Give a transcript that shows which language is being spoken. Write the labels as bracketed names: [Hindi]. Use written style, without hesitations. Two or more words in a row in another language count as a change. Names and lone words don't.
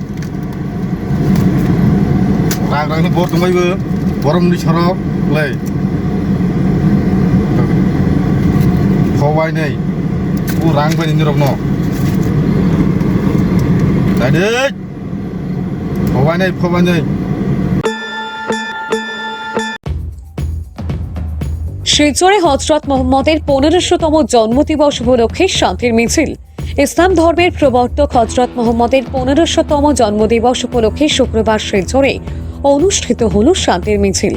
[Bodo] रां बर दंबायबो गरमनि सरक लै फवायनाय रां बायनाय निरक न नादि फवायनाय [Bangla] শিলচরে হযরত মোহাম্মদের 1500তম জন্মদিবস উপলক্ষে শান্তির মিছিল। ইসলাম ধর্মের প্রবর্তক হযরত মোহাম্মদের 1500তম জন্মদিবস উপলক্ষে শুক্রবার শিলচরে অনুষ্ঠিত হল শান্তির মিছিল।